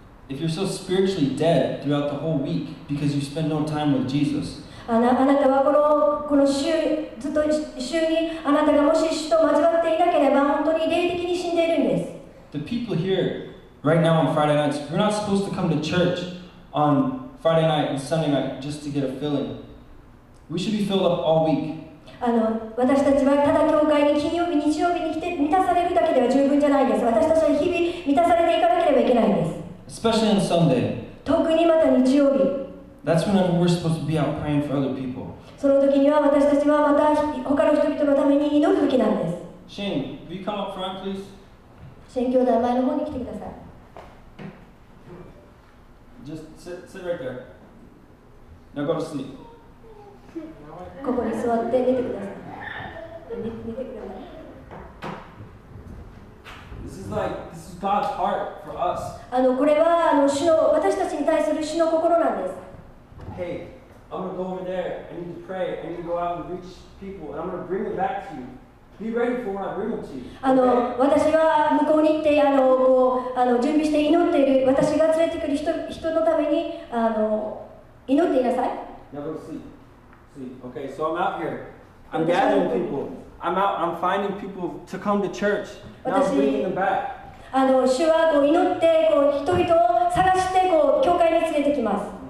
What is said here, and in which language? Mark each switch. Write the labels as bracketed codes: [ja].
[en] if you're so spiritually dead throughout the whole week because you spend no time with Jesus, [ja] あなたはこの週ずっと週にあなたがもし主と交わっていなければ本当に霊的に死んでいるんです。 [en] the people here right now on Friday nights, we're not supposed to come to church on Friday night and Sunday night just to get a filling. We should be filled up all week. [ja] 私たちはただ教会に金曜日、日曜日に来て満たされるだけでは十分じゃないです。私たちは日々満たされていかなければいけないんです。 [en] Especially on Sunday. [ja] 特にまた日曜日。 [en] That's whenever we're supposed to be out praying for other people. [ja] その時には私たちはまた他の人々のために祈る時なんです。 [en] Shane, will you come up front, please? [ja] シェン兄弟前の方に来てください。 [en] Just sit right there. Now go to sleep. [ja] ここに座って寝てください。寝てください。 [en] This is God's heart for us. [ja] これは私たちに対する主の心なんです。 [en] Hey, I'm going to go over there. I need to pray. I need to go out and reach people, and I'm going to bring them back to you. Be ready for when I bring them to you. [ja] 私は向こうに行って準備して祈っている私が連れてくる人のために祈っていなさい。 [en] Now go to sleep. Sleep. Okay, so I'm out here. I'm gathering people. I'm out. I'm finding people to come to church. Now I'm bringing them back. [ja] 主は祈って人々を探して教会に連れてきます。